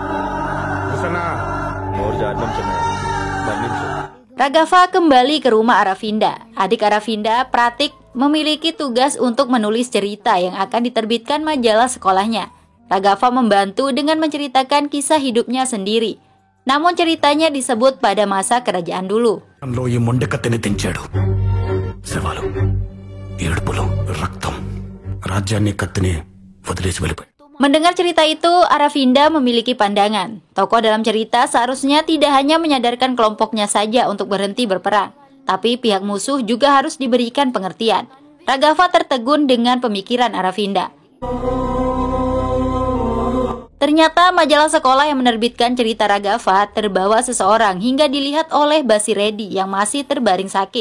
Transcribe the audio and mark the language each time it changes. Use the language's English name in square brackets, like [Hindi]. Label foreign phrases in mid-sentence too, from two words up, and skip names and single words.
[Indonesian] Raghafa kembali ke rumah Aravinda. Adik Aravinda, Pratik, memiliki tugas untuk menulis cerita yang akan diterbitkan majalah sekolahnya. Raghafa membantu dengan menceritakan kisah hidupnya sendiri. Namun ceritanya disebut pada masa kerajaan dulu. [Telugu] లో ఈ మొండె కత్తిని తెంచాడు. శవాలు, ఏడుపులు, రక్తం. రాజ్యాన్ని కత్తిని వదిలేసి వెళ్ళిపోయాడు. [Indonesian] Mendengar cerita itu, Aravinda memiliki pandangan. Tokoh dalam cerita seharusnya tidak hanya menyadarkan kelompoknya saja untuk berhenti berperang. Tapi pihak musuh juga harus diberikan pengertian. Raghafa tertegun dengan pemikiran Aravinda. Ternyata majalah sekolah yang menerbitkan cerita Raghafa terbawa seseorang hingga dilihat oleh Basiredi yang masih terbaring sakit.